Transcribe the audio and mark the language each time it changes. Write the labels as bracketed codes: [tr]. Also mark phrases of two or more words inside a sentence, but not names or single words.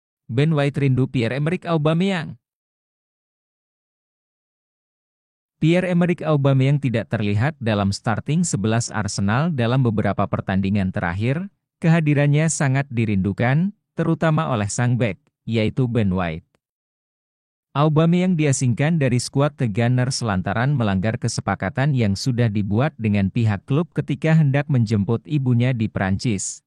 [id] Ben White rindu Pierre-Emerick Aubameyang. Pierre-Emerick Aubameyang tidak terlihat dalam starting 11 Arsenal dalam beberapa pertandingan terakhir. Kehadirannya sangat dirindukan, terutama oleh sang bek, yaitu Ben White. Aubameyang diasingkan dari skuad The Gunners lantaran melanggar kesepakatan yang sudah dibuat dengan pihak klub ketika hendak menjemput ibunya di Prancis.